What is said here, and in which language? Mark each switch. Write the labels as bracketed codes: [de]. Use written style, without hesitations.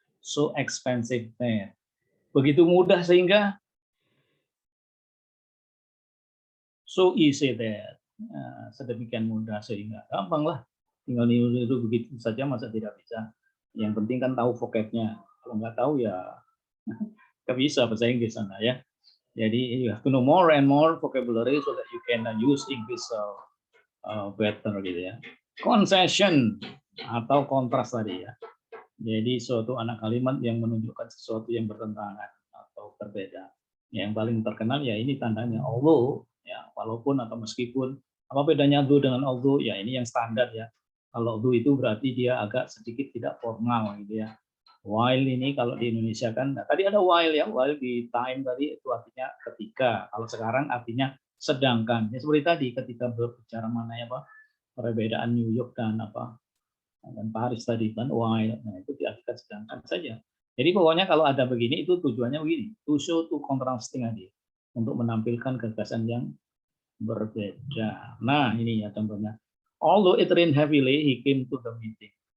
[en] So expensive that. [id] Begitu mudah sehingga [en] so easy that. [id] Nah, sedemikian mudah sehingga gampang lah. Tinggal niru begitu saja masa tidak bisa. Yang penting kan tahu vocabnya. Kalau nggak tahu ya nggak bisa bahasa Inggris sana ya. [en] Jadi you have to know more and more vocabulary so that you can use English better gitu ya. [id] Concession atau kontras tadi ya. Jadi suatu anak kalimat yang menunjukkan sesuatu yang bertentangan atau berbeda. Yang paling terkenal ya ini tandanya although ya, walaupun atau meskipun. Apa bedanya though dengan although? Ya ini yang standar ya. Kalau though itu berarti dia agak sedikit tidak formal gitu ya. While ini kalau di Indonesia kan, nah, tadi ada while ya, while di time tadi itu artinya ketika. Kalau sekarang artinya sedangkan. Ya seperti tadi ketika berbicara mengenai apa perbedaan New York dan apa dan Paris tadi kan while, nah itu diartikan sedangkan saja. Jadi pokoknya kalau ada begini itu tujuannya begini, [en] to show to contrasting [id] aja, untuk menampilkan gagasan yang berbeda. Nah ini ya contohnya. [en] Although it rained heavily, he came to the meeting.